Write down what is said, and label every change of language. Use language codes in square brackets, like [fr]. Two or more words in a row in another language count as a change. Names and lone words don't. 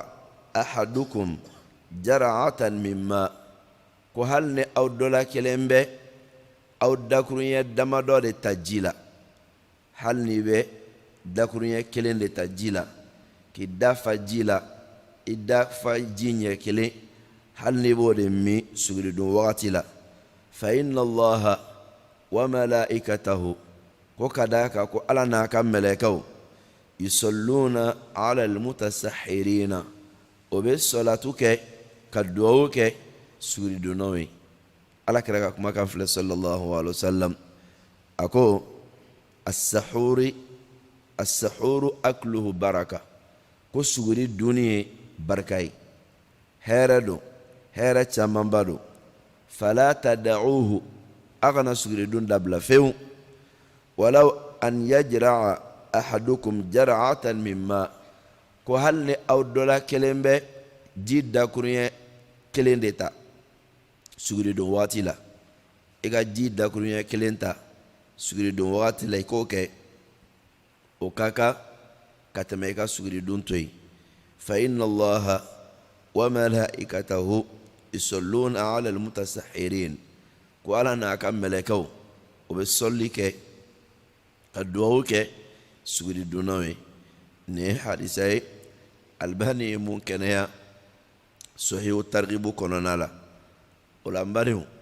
[ar] أحدكم جرعة مما [bm] ko hali ni aw dɔla kelen bɛ aw dakuruɲɛ damadɔ de ta ji la hali ni bɛ dakuruɲɛ kelen de ta ji la ki dafa ji la i dafa ji ɲɛ kelen hali ni b'o de min suguridun wagati la [ar] فإن الله وملائكته [bm] ko ka da kan ko ala n'a ka mɛlɛkɛw [ar] يصلون على المتسحرين [bm] o bɛ salatu kɛ ka duwawu kɛ suguridunnaw ye ala kɛra ka kuma kan filɛ [ar] صلى الله عليه وسلم [bm] a ko as-sahuru [ar] أكله بركة [bm] ko suguri duni barka ye hɛrɛ don hɛrɛ camanba don [ar] فلا تدعوه [bm] a kana suguri dun dabila fewu [ar] ولو أن يجرع أحدكم جرعة مما [bm] ko hali ni aw dɔla kelen bɛ ji dakuruɲɛ kelen de ta suguri dun waati la i ka ji dakuruɲɛ kelen ta suguri dun waati la i k'o kɛ o ka kan ka tɛmɛ i ka suguri dun to yen [ar] فإن الله وملائكته يصلون على المتسحرين [bm] ko ala n'a ka mɛlɛkɛw o bɛ sɔlli kɛ ka duwawu kɛ suguri dunnaw ye nin ye hadisa ye Albani ye mun kɛnɛya [ar] صحيح الترغيب [bm] kɔnɔna la o la n badenw